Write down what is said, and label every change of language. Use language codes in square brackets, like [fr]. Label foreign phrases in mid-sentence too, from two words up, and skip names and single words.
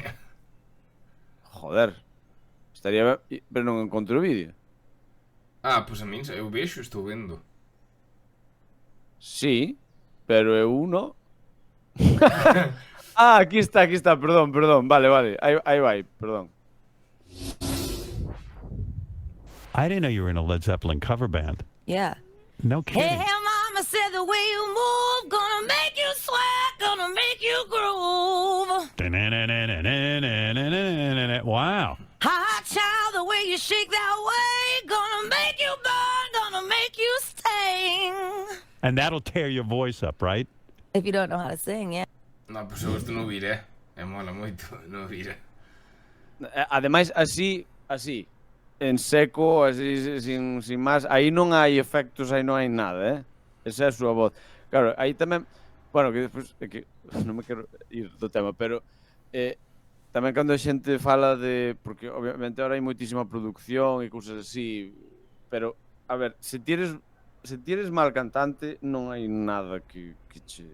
[gl] Joder, estaría ben, pero non encontro o vídeo. Ah, pois a min, eu vexo, estou vendo. Sí, pero eu non. Ah, aquí está, perdón, vale, aí vai, perdón. [en] I didn't know you were in a Led Zeppelin cover band. Yeah. No kidding. Hey, mama said the way you move, gonna make you sweat, gonna make you groove. Wow. Hot child, the way you shake that way, gonna make you burn, gonna make you sting. And that'll tear your voice up, right? If you don't know how to sing, yeah. [gl] Non, pois eu isto non viré. Mola moito, non viré. Ademais, así, en seco, así, sin máis, aí non hai efectos, aí non hai nada, Esa é a súa voz. Claro, aí tamén, bueno, que despois, é que non me quero ir do tema, pero tamén cando a xente fala de, porque obviamente ahora hai moitísima producción e cousas así, pero, a ver, se tires mal cantante, non hai nada que che...